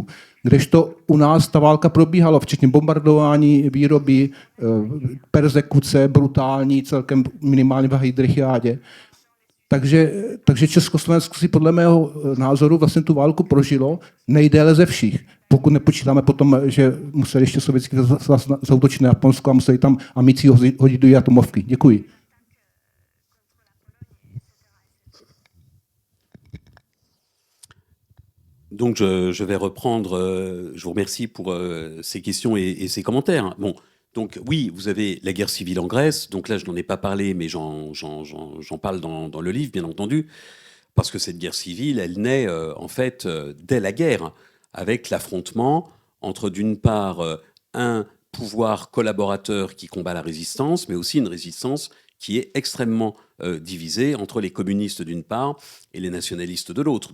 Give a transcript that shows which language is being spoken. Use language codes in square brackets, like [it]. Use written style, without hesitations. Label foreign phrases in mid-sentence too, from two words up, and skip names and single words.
[cs] Kdežto u nás ta válka probíhala, včetně bombardování, výroby, perzekuce, brutální, celkem minimálně v Heydrichiádě. Takže Československo si podle mého názoru vlastně tu válku prožilo nejdéle ze všech. Pokud nepočítáme potom, že museli ještě Sovětský svaz zaútočit na Japonsko a museli tam amici hodit do atomovky. Děkuji. [fr] Donc je vais reprendre, je vous remercie pour ces questions et ces commentaires. Bon, donc oui, vous avez la guerre civile en Grèce, donc là je n'en ai pas parlé, mais j'en parle dans le livre, bien entendu, parce que cette guerre civile, elle naît en fait dès la guerre, avec l'affrontement entre d'une part un pouvoir collaborateur qui combat la résistance, mais aussi une résistance qui est extrêmement divisée entre les communistes d'une part et les nationalistes de l'autre.